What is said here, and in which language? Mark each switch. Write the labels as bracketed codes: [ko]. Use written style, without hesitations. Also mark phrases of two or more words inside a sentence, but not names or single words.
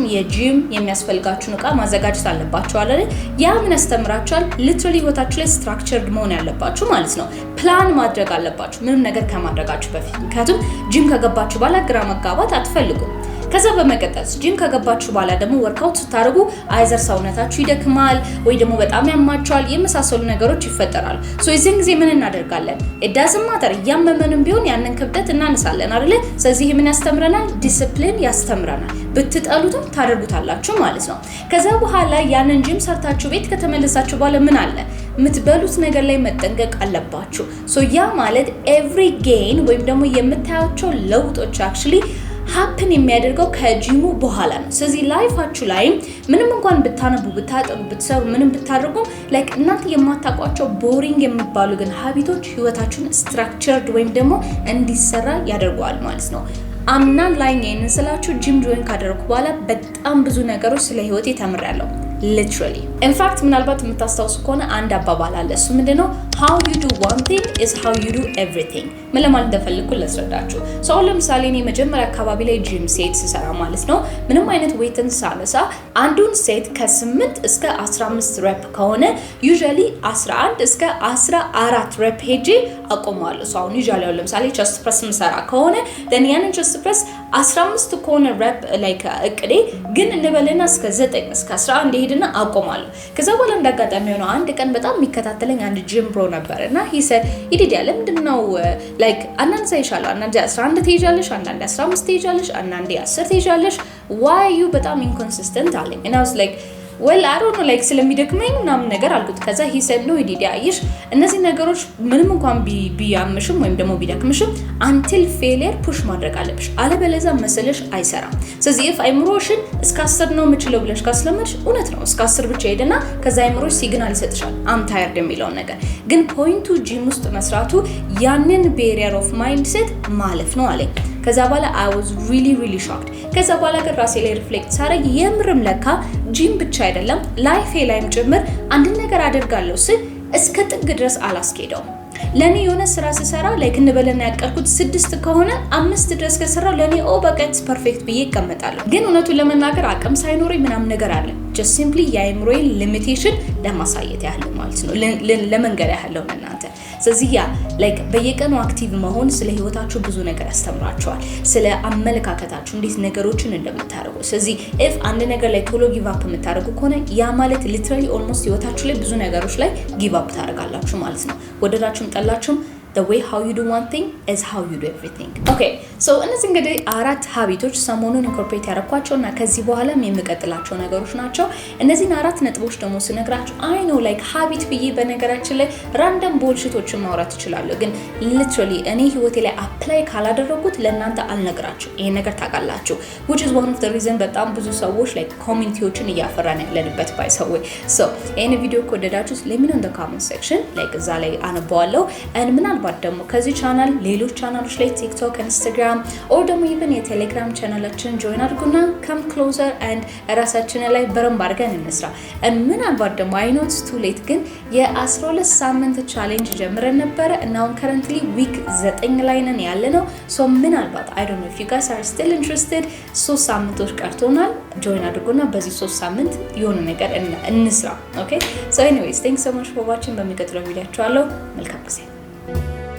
[am] የጂም የሚያስፈልጋችሁን ዕቃ ማዘጋጀት አለባችሁ አይደል ያ ምን ያስተምራችኋል literally ህይወታችሁ ላይ ስትራክቸርድ መሆን ያለባችሁ ማለት ነው ፕላን ማድረግ አለባችሁ ምንም ነገር ከማድረጋችሁ በፊት ምክንያቱም ጂም ከገባችሁ በኋላ ግራ መጋባት አትፈልጉም ከዛ በመቀጠል ጂም ከገባችሁ በኋላ ደግሞ ወርክአውት ስታደርጉ አይዘር ሰውነታችሁ ይደክማል ወይ ደግሞ በጣም ያማችኋል የመሳሰሉ ነገሮች ይፈጠራሉ ሶ እዚህን ጊዜ ምን እናደርጋለን [en] it doesn't matter [am] ያመመንም ቢሆን ያንን ክብደት እናነሳለን አይደል ስለዚህ ምን ያስተምረናል ዲሲፕሊን ያስተምረናል ብትጠሉትም ታደርጉታላችሁ ማለት ነው ከዛ በኋላ ያንን ጂም ሰርታችሁ ቤት ከተመለሳችሁ በኋላ ምን አለ ምትበሉት ነገር ላይ መጠንቀቅ አለባችሁ ሶ ያ ማለት [en] every gain [am] ወይም ደግሞ የምታያቸው ለውጦች [en] actually happen [am] የሚያደርገው ከጂሙ በኋላ ነው ስለዚህ ላይፋችሁ ላይ ምንም እንኳን ብታነቡ ብታጠኑ ብትሰሩ ምንም ብታደርጉ like እናንተ የማታቋቸው ቦሪንግ የሚባሉ ግን ሀቢቶች ህይወታችሁን ስትራክቸርድ ወይም ደግሞ እንዲሰራ ያደርጋል ማለት ነው [en] I'm not lying [am] ይሄንን ስላችሁ ጂም ጆይን ካደረኩ በኋላ በጣም ብዙ ነገሮች ስለ ህይወቴ ተምሬያለሁ [en] literally in fact [am] ምናልባት የምታስታውሱ ከሆነ አንድ አባባል አለ እሱ ምንድነው [en] how you do one thing is how you do everything [am] ምን ለማለት እንደፈልኩ ልስረዳችሁ so ለምሳሌ እኔ መጀመሪያ አካባቢ ላይ [en] gym set [am] ስሰራ ማለት ነው ምንም አይነት ዌይትን ሳነሳ አንዱን ሴት ከ8 እስከ 15 ሬፕ ከሆነ usually 11 እስከ 14 ሬፕ ሄጄ አቆማለሁ so አሁን usually ለምሳሌ [en] chest press [am] ምሰራ ከሆነ then ያንን [en] chest press [am] 15 ከሆነ ሬፕ like እቅዴ ግን እንበልና እስከ 9 እስከ 11 ሄድና አቆማለሁ ከዛ በኋላ እንዳጋጣሚ ሆነ አንድ ቀን በጣም የሚከታተለኝ አንድ [en] gym bro [am] ነበርና [en] he said [am] ይዲዲያ ለምንድነው like አንዳንድ ሳይሻለው አንዳንድ 11 ትሄጃለሽ አንዳንድ 15 ትሄጃለሽ አንዳንድ 10 ትሄጃለሽ [en] why you [am] በጣም inconsistent አለኝ [en] and I was like well I don't know [am] like ስለሚደክመኝ ምናምን ነገር አልኩት ከዛ [en] he said no [am] ይዲዲያ አይሽ እነዚህ ነገሮች ምንም እንኳን ቢያምሽም ወይም ደግሞ ቢደክምሽም [en] until failure push [am] ማድረግ አለብሽ አለበለዚያ መሰለሽ አይሰራም ስለዚህ if አይምሮሽን እስከ 10 ነው የምችለው ብለሽ ካስለመድሽ እውነት ነው እስከ 10 ብቻ ሄደና ከዛ አይምሮሽ ሲግናል ይሰጥሻል [en] I'm tired [am] የሚለው ነገር ግን ፖይንቱ ጂም ውስጥ መስራቱ ያንን [en] barrier of mindset [am] ማለፍ ነው አለኝ ከዛ በኋላ [en] I was really shocked [am] ከዛ በኋላ ግን ራሴ ላይ ሪፍሌክት ሳረግ የምርም ለካ ጂም ብቻ አይደለም ላይፌ ላይም ጭምር አንድ ነገር አደርጋለሁ ስል እስከ ጥግ ድረስ አላስኬደው ለኔ የሆነ ስራ ስሰራ ላይክ እንበለና ያቀርኩት 6 ከሆነ 5 ድረስ ከሰራው ለኔ በቃ [en] it's perfect [am] ብዬ እቀመጣለሁ። ግን እውነቱን ለመናገር አቅም ሳይኖረኝ ምናምን ነገር አለ [en] just simply [am] የአይምሮዬን ሊሚቴሽን ለማሳየት ያህል ማለት ነው ለመንገር ያህል ነው እናንተ። ስለዚህ ያ ላይክ በየቀኑ አክቲቭ መሆን ስለ ህይወታችሁ ብዙ ነገር ያስተምራችኋል፣ ስለ አመለካከታችሁ እንዴት ነገሮችን እንደምታደርጉ። ስለዚህ if አንድ ነገር ላይ ቶሎ [en] give up [am] የምታደርጉ ከሆነ ያ ማለት [en] literally almost [am] ህይወታችሁ ላይ ብዙ ነገሮች ላይ [en] give up [am] ታደርጋላችሁ ማለት ነው። ወደዳችሁም ጠላችሁም [en] the way how you do one thing is how you do everything. Okay, so [am] እነዚህ እንግዲህ 4 ሀቢቶች ሰሞኑን ኢንኮርፖሬት ያደረኳቸውና ከዚህ በኋላም የሚቀጥላቸው ነገሮች ናቸው። እነዚህን 4 ነጥቦች ደግሞ ስነግራችሁ [en] I know like habit [am] ብዬ በነገራችን ላይ ራንደም ቦልሽቶችን ማውራት እችላለሁ፣ ግን ሊትራሊ እኔ ህይወቴ ላይ አፕላይ ካላደረጉት ለእናንተ አልነግራችሁ። ይሄን ነገር ታውቃላችሁ [en] which is one of the reason [am] በጣም ብዙ ሰዎች like ኮሚኒቲዎችን እያፈራን ያለንበት ባይ ሰው so ይሄን ቪዲዮ ከወደዳችሁት [en] let me know in the comment section like [am] እዛ ላይ አነባዋለሁ and ምናልባት ደግሞ ከዚህ ቻናል ሌሎች ቻናሎች ላይ ቲክቶክ፣ ኢንስታግራም ኦር ደግሞ ኢቨን የቴሌግራም ቻናላችን ጆይን አድርጉና [en] come closer and [am] ራሳችን ላይ በረንብ አድርገን እንስራ። ምናልባት ደግሞ [en] I know it's too late [am] ግን የ12 ሳምንት ቻሌንጅ ጀምረን ነበረ እና አሁን currently ዊክ 9 ላይ ነን ያለነው። so ምናልባት [en] I don't know if you guys are still interested [am] 3 ሳምንቶች ቀርቶናል። ጆይን አድርጉና በዚህ 3 ሳምንት የሆነ ነገር እንስራ። [en] okay so anyways thanks so much for watching። [am] በሚቀጥለው ቪዲዮአችሁ አለው መልካም ጊዜ